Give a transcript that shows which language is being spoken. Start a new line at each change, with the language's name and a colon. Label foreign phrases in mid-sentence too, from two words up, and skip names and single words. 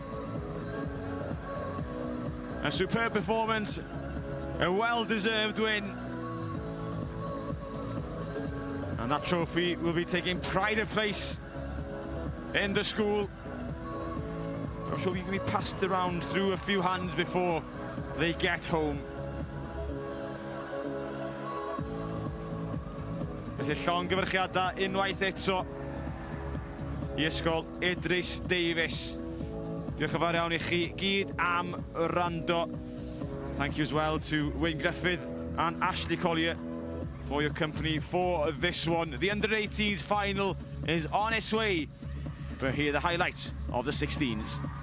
English: A superb performance, a well-deserved win. And that trophy will be taking pride of place in the school. I'm sure you can be passed around through a few hands before they get home.
Welsh: Felly llongyfarchiadau unwaith eto I ysgol Idris Davies. Diolch yn fawr iawn I chi gyd am wrando.
English: Thank you as well to Wayne Griffith and Ashley Collier for your company for this one. The under-18s final is on its way, but here are the highlights of the 16s.